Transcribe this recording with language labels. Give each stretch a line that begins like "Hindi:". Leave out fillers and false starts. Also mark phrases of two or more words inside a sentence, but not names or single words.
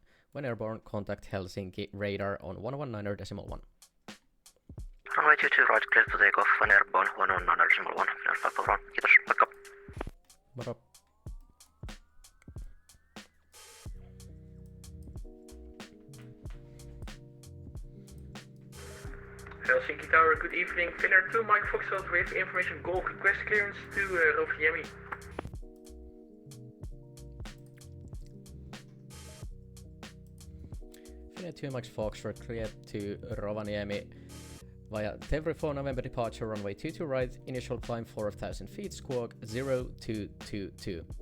English: When airborne, contact Helsinki radar on 119.1. Runway 22 right, clear for takeoff. When airborne, 119.1.
Finnish: Finnair 541, kiitos, moikka. Moro.
English: Helsinki Tower, good evening. Finnair 2, Mike Foxtrot with information Golf request clearance to Rovaniemi. Finnair 2 Max Foxtrot, clear to Rovaniemi via Tevry 4 November departure, runway 22 right, initial climb 4,000 feet, squawk 0222.